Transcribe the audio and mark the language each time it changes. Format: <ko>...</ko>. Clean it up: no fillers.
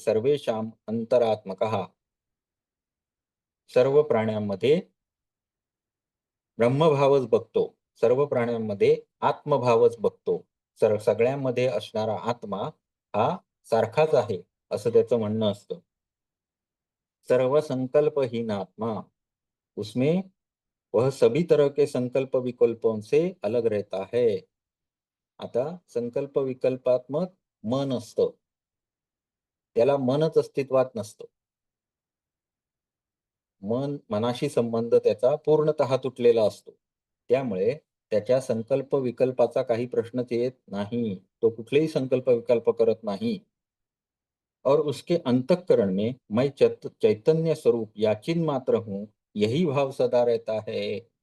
<sa>सर्वेशाम अंतरात्मकः,</sa> <mr>सर्व प्राण्यांमध्ये ब्रह्मभावच बघतो, सर्व प्राण्यांमध्ये आत्मभावच बघतो. सगळ्यांमध्ये असणारा आत्मा हा सारखाच आहे, असं त्याचं म्हणणं असतं.</mr> <hi>सर्व संकल्पहीन आत्मा, उसमें वह सभी तरह के संकल्प विकल्पों से अलग रहता है.</hi> <mr>आता संकल्प विकल्पात्मक मन असतं, त्याला मनच अस्तित्वात नसतं. मनाशी संबंध त्याचा पूर्णतः तुटलेला असतो. त्यामुळे त्याच्या संकल्प विकल्पाचा काही प्रश्नच येत नाही. तो कुठलेही संकल्प विकल्प करत नाही.</mr> <hi>और उसके अंतःकरण में मैं चैतन्य स्वरूप या चिन्ह मात्र हूं, यही भाव सदा रहता है.</hi>